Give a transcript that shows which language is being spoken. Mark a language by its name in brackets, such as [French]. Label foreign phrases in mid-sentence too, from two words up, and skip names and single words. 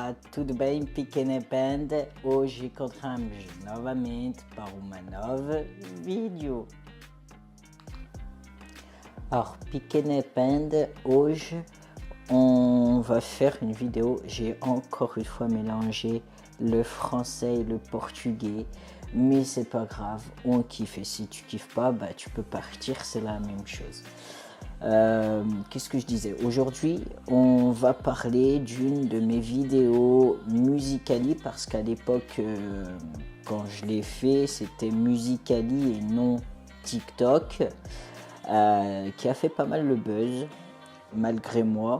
[Portuguese] tudo bem, pequena banda? Hoje encontramos novamente para uma nova vídeo. [French] Alors, [Portuguese] pequena banda, [French] hoje on va faire une vidéo. J'ai encore une fois mélangé le français et le portugais, mais c'est pas grave, on kiffe. Et si tu kiffes pas, bah tu peux partir, c'est la même chose. Qu'est-ce que je disais? Aujourd'hui, on va parler d'une de mes vidéos Musical.ly parce qu'à l'époque, quand je l'ai fait, c'était Musical.ly et non TikTok, qui a fait pas mal le buzz, malgré moi.